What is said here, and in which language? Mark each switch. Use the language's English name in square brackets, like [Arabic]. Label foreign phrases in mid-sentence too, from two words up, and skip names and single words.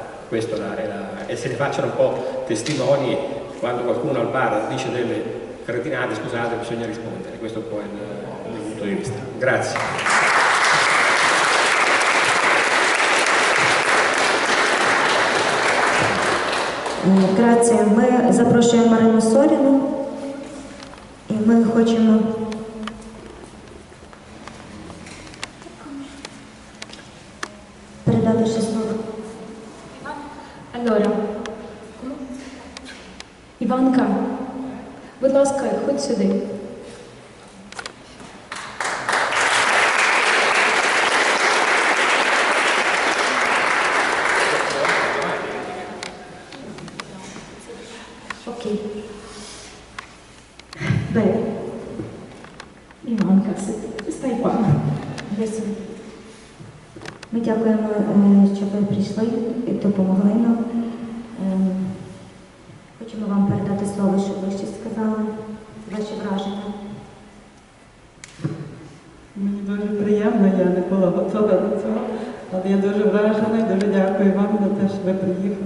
[Italian] Questo e se ne facciano un po' testimoni quando qualcuno al bar dice delle cretinate, scusate, bisogna rispondere. Questo è un po' il mio punto di vista. Grazie. Grazie. [Ukrainian] Ми запрошуємо Марину Соріну і ми хочемо передати ще слово. Allora, Іванка, будь ласка, ходь сюди. Окей. [Italian] Bene. Іванка, stai qua. Adesso. [Ukrainian] Ми дякуємо, що ви прийшли і допомогли нам. Хочемо вам передати слово, щоб ви щось сказали, ваші враження. Мені дуже приємно, я не була готова до цього, але я дуже вражена і дуже дякую вам за те, що ви приїхали.